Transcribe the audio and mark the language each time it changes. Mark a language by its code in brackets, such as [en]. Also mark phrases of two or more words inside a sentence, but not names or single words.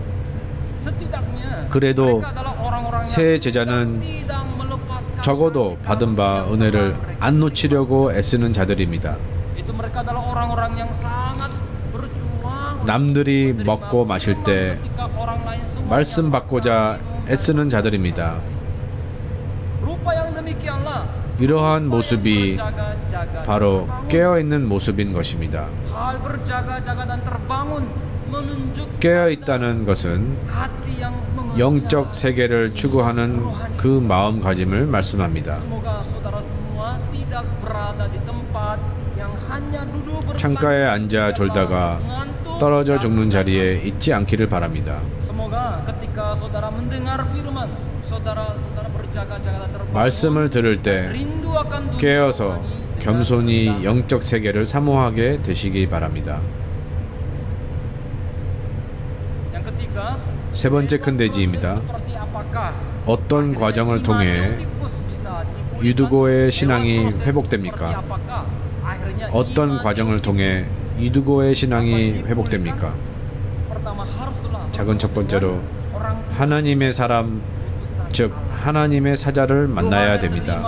[ko] 그래도 세 제자는 적어도 받은 바 은혜를 안 놓치려고 애쓰는 자들입니다. 남들이 먹고 마실 때 말씀 받고자 애쓰는 자들입니다. [id] Rupa yang demikianlah [ko] 이러한 모습이 [id] berjaga-jaga, [ko] 바로 [id] terbangun. [ko] 깨어있는 모습인 것입니다. [id] Hal berjaga-jaga dan terbangun menunjukkan [ko] 깨어있다는 것은 [id] hati yang mengejar. [ko] 영적 세계를 추구하는 그 마음가짐을 말씀합니다. [id] Semoga saudara semua tidak berada di tempat yang hanya duduk [ko] 창가에 앉아 졸다가 떨어져 죽는 자리에 있지 않기를 바랍니다. [id] Semoga ketika saudara mendengar firman, saudara berjaga-jaga dan terbangun. [ko] 말씀을 들을 때 [id] rindu akan dunia [ko] 깨어서 [id] rohani dengan [ko] 겸손히 [id] tenang. [ko] 영적 세계를 사모하게 되시기 바랍니다. [id] Yang ketiga, [ko] 세 번째 큰 대지입니다. [id] seperti apakah [ko] 어떤 과정을 통해 유두고의 신앙이 회복됩니까? 어떤 과정을 통해 유두고의 신앙이 회복됩니까? 작은 첫 번째로 하나님의 사람, 즉 하나님의 사자를 만나야 됩니다.